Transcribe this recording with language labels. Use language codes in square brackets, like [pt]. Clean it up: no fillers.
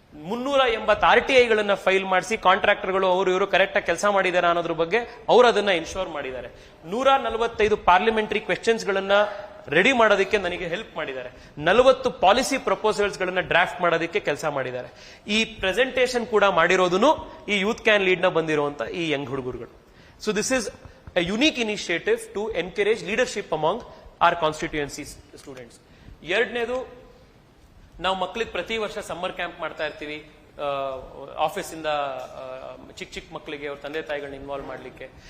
[kn] 380 RTI ಗಳನ್ನ file ಮಾಡಿಸಿ ಕಾಂಟ್ರಾಕ್ಟರ್ಗಳು ಅವರು ಇವರು ಕರೆಕ್ಟ್ ಆಗಿ ಕೆಲಸ ಮಾಡಿದಾರ ಅನ್ನೋದ್ರ ಬಗ್ಗೆ ಅವರು ಅದನ್ನ ಇನ್ಶೋರ್ ಮಾಡಿದ್ದಾರೆ. 145 ಪಾರ್ಲಿಮೆಂಟರಿ ಕ್ವೆಶ್ಚನ್ಸ್ ಗಳನ್ನ ರೆಡಿ ಮಾಡೋದಕ್ಕೆ ನನಗೆ ಹೆಲ್ಪ್ ಮಾಡಿದ್ದಾರೆ. 40 ಪಾಲಿಸಿ ಪ್ರಪೋಸಲ್ಸ್ ಗಳನ್ನ ಡ್ರಾಫ್ಟ್ ಮಾಡೋದಕ್ಕೆ ಕೆಲಸ ಮಾಡಿದ್ದಾರೆ. ಈ ಪ್ರೆಸೆಂಟೇಷನ್ ಕೂಡ ಮಾಡಿರೋದನ್ನು ಈ ಯೂತ್ ಕ್ಯಾನ್ ಲೀಡ್ ನ ಬಂದಿರುವಂತ ಈ Young ಹುಡುಗರುಗಳು. [en] So this is a unique initiative to encourage leadership among our constituency students. [kn] ಎರಡನೇದು, ನಾವು ಮಕ್ಕಳಿಗೆ ಪ್ರತಿ ವರ್ಷ ಸಮ್ಮರ್ ಕ್ಯಾಂಪ್ ಮಾಡ್ತಾ ಇರ್ತೀವಿ ಆಫೀಸಿಂದ ಚಿಕ್ಕ ಮಕ್ಕಳಿಗೆ ಅವ್ರ ತಂದೆ ತಾಯಿಗಳನ್ನ ಇನ್ವಾಲ್ವ್ ಮಾಡ್ಲಿಕ್ಕೆ.